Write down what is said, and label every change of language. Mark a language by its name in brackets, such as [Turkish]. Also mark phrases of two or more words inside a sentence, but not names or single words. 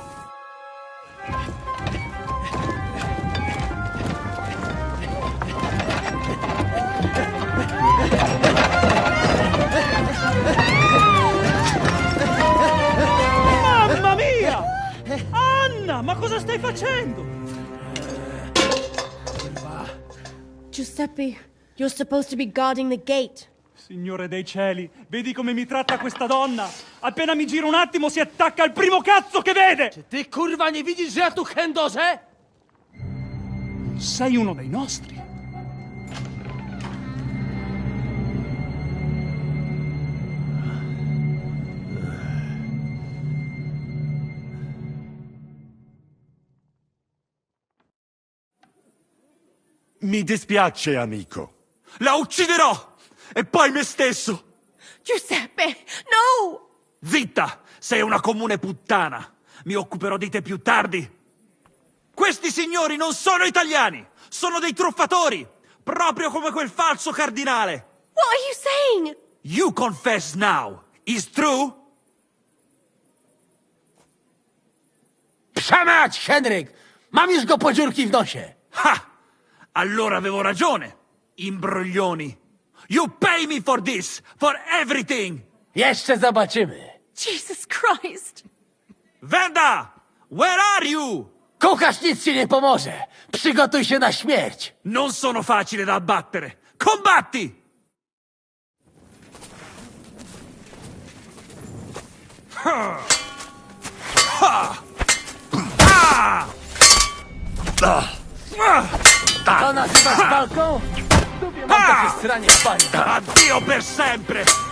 [Italian] Mamma mia! Anna, ma cosa stai facendo? Giuseppe, [English] you're supposed to be guarding the gate. [Italian] Signore dei cieli, vedi come mi tratta questa donna? Appena mi giro un attimo si attacca al primo cazzo che vede! [Polish] Czy ty, kurwa, nie widzisz, że ja tu chędożę? [Italian] Sei uno dei nostri. Mi dispiace, amico. La ucciderò! E poi me stesso! Giuseppe, no! Zitta! Sei una comune puttana! Mi occuperò di te più tardi! Questi signori non sono italiani! Sono dei truffatori! Proprio come quel falso cardinale! [English] What are you saying? You confess now! Is true? [Polish] Psa mać, Henryk! Mam już go po dziurki w nosie! [Italian] Ha! Allora avevo ragione! Imbroglioni! [English] You pay me for this! For everything! [Polish] Jeszcze zobaczymy! [English] Jesus Christ! Wenda! Where are you? [Polish] Kucharz nic ci nie pomoże! Przygotuj się na śmierć! [Italian] Non sono facile da abbattere! Combatti! Ha! Ha! Ah! [Polish] To nazywasz walką? Lubię mam takie stranie w bani. [Italian] Addio per sempre!